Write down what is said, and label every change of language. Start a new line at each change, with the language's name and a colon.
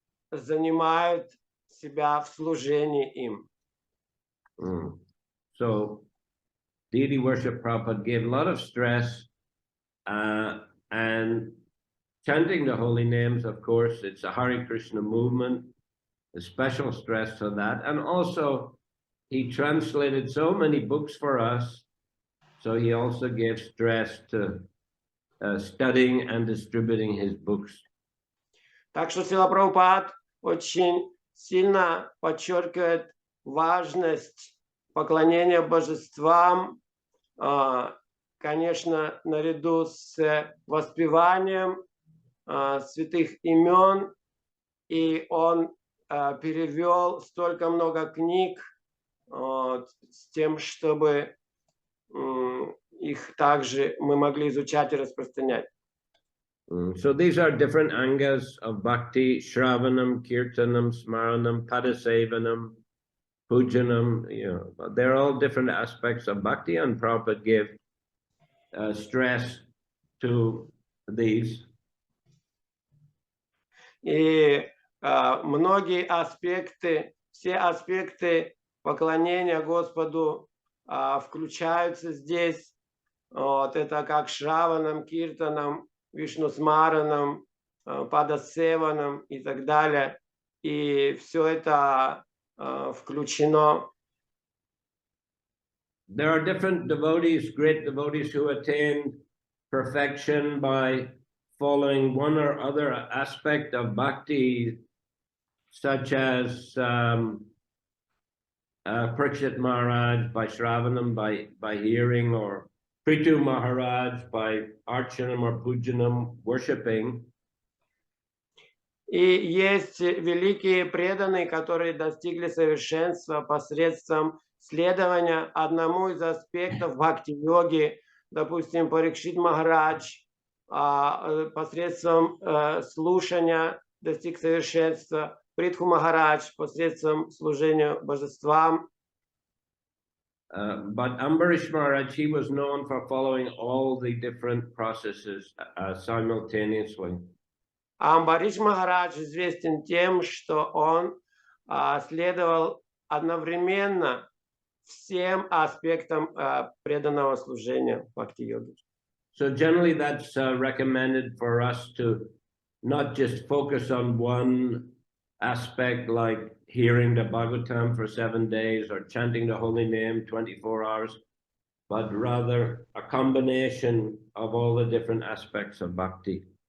Russian: занимают себя в служении им.
English: So, deity worship Prabhupada gave a lot of stress, and chanting the holy names, of course, it's a Hare Krishna movement, a special stress on that. And also, he translated so many books for us, so he also gave stress to studying and distributing his books.
Russian: Так что Срила Прабхупад очень сильно подчеркивает важность поклонения божествам, конечно, наряду с воспеванием святых имен, и он перевел столько много книг с тем, чтобы их также мы могли изучать и распространять.
English: So these are different angas of bhakti: Shravanam, Kirtanam, Smaranam, Padasevanam, Pujanam. They're all different aspects of bhakti, and Prabhupada gave stress to these.
Russian: И многие аспекты, все аспекты поклонения Господу включаются здесь. Вот это как Шраванам, Киртанам, Вишну Смаранам, Падасеванам и так далее. И все это включено.
English: There are different devotees, great devotees, who attained perfection by following one or other aspect of bhakti, such as Parikshit Maharaj by Shravanam, by hearing, or Prithu Maharaj by Archanam or Pujanam, worshipping.
Russian: И есть великие преданные, которые достигли совершенства посредством следования одному из аспектов бхакти-йоги, допустим, Парикшит Махарадж, посредством слушания достиг совершенства, Притху Махарадж посредством служения божествам.
English: But Ambarish Maharaj, he was known for following all the different processes simultaneously.
Russian: Амбариш Махарадж известен тем, что он следовал одновременно всем аспектам преданного служения бхакти-йоги.
English: So generally that's recommended for us to not just focus on one aspect, like hearing the Bhagavatam for 7 days or chanting the holy name 24 hours, but rather a combination of all the different aspects of bhakti.